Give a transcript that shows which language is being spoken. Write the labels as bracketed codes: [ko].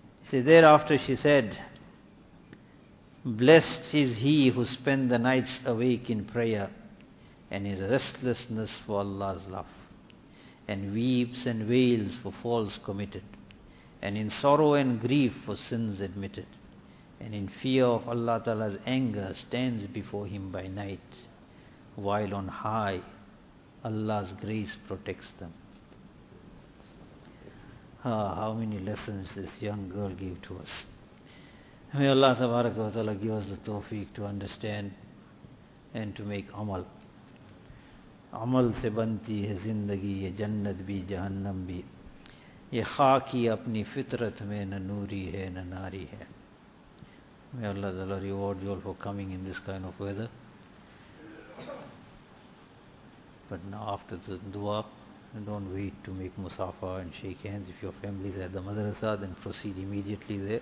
[en] See, thereafter she said, blessed is he who spent the nights awake in prayer and in restlessness for Allah's love, and weeps and wails for faults committed, and in sorrow and grief for sins admitted, and in fear of Allah Ta'ala's anger stands before him by night, while on high Allah's grace protects them. Ah, how many lessons this young girl gave to us. May Allah Tabaraka wa Ta'ala give us the tawfiq to understand and to make amal. [ur] عمل سے بنتی ہے زندگی یہ جنت بھی جہنم بھی یہ خاک ہی اپنی فطرت میں نہ نوری ہے نہ ناری ہے. [en] May Allah Ta'ala reward you all for coming in this kind of weather. But now after the dua, don't wait to make musafa and shake hands. If your family is at the madrasa, then proceed immediately there.